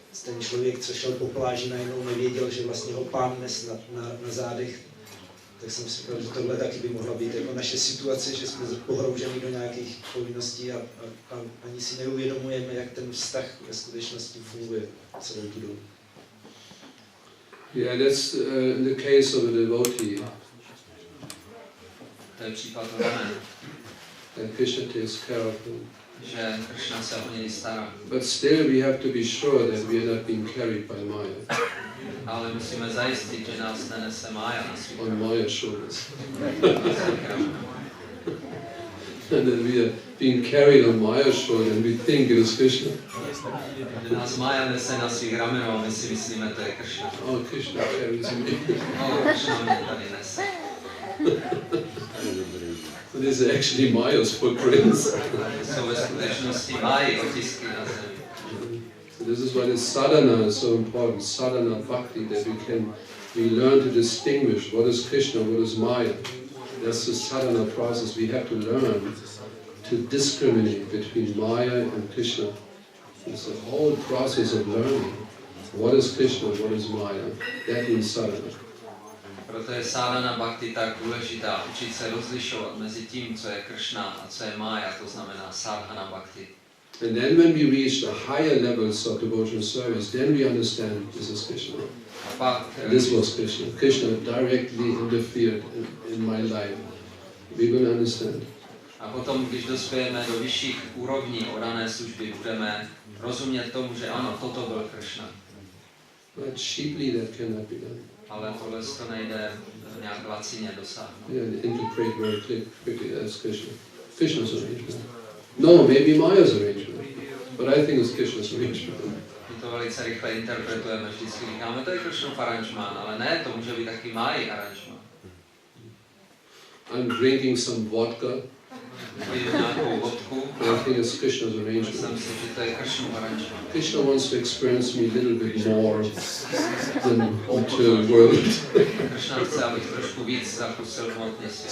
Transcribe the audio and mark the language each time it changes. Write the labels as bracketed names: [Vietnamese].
[Czech] ten člověk, co šel po pláži, najednou nevěděl, že vlastně ho Pán nes na zádech. Tak jsem si říkal, že tohle taky by mohla být jako naše situace, že jsme pohrouženi do nějakých povinností a ani si neuvědomujeme, jak ten vztah ve skutečnosti funguje celou tu dobu. [English] Yeah, that's the case of a devotee. [Czech] To je případ Rame, [English] That Krishna takes care of him. [Czech] že Krishna se o něj stará. [English] But still we have to be sure that we are not being carried by Maya. [Czech] Ale musíme zajistit, že nás nenese Mája na svých [English] On Maya shoulders. And that we are being carried on Maya's shoulder and we think it is Krishna. [Czech] Že nás Mája nese na svých ramenou a my si myslíme, to je Krishna. [English] Oh, Krishna carries me. [Czech] Krishna mě tady nese. [English] But this is actually Maya's footprints. [Czech] Jsou ve skutečnosti Máji otisky na zemi. [English] So this is why this sadhana is so important, sadhana bhakti, that we learn to distinguish what is Krishna, what is Maya. That's the sadhana process. We have to learn to discriminate between Maya and Krishna. It's a whole process of learning. What is Krishna, what is Maya? That means sadhana. [Czech] Proto je sadhana bhakti tak důležitá, učit se rozlišovat mezi tím, co je Krishna a co je Maya, to znamená sadhana bhakti. [English] And then when we reach the higher levels of devotional service, then we understand this is Krishna. This was Krishna. Krishna directly interfered in my life. We will understand. [Czech] A potom, když dospějeme do vyšších úrovní odané služby, budeme rozumět tomu, že ano, toto byl Krishna. [English] But cheaply that cannot be done. [Czech] Ale tohle to nejde nějak lacině dosáhnout. [English] Yeah, interpret very quickly as Krishna. Krishna's arrangement. No, maybe Maya's arrangement. But I think it's Krishna's arrangement. [Czech] My to velice rychle interpretujeme, vždycky říkáme, to je Krishnův aranžmán, ale ne, to může být taky Máji aranžmán. [English] I'm drinking some vodka. [Czech] Piju nějakou vodku. [English] I think it's Krishna's arrangement. [Czech] Myslím si, že to je Krishnův aranžmán. [English] Krishna wants to experience me a little bit more than material world. [Czech] Krishna chce, abych trošku víc zakusil hmotný svět.